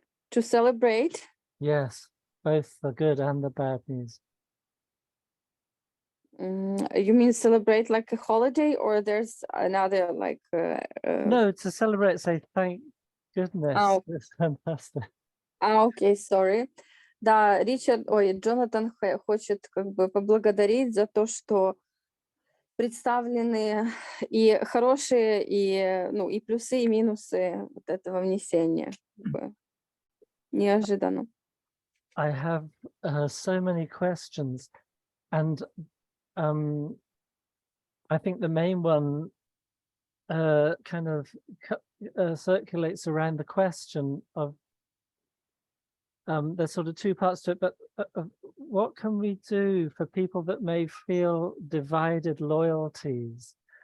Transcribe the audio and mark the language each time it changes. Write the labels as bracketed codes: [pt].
[en] To celebrate? Yes, both the good and the bad news. You mean celebrate like a holiday, or there's another like... No, to celebrate, say thank goodness. Oh. It's fantastic. [ru] Окей, [en] sorry. [ru] Да, Джонатан хочет как бы поблагодарить за то, что представлены и хорошие, и плюсы, и минусы вот этого внесения. Неожиданно. [en] I have so many questions, and I think the main one kind of circulates around the question of there's sort of two parts to it, but what can we do for people that may feel divided loyalties?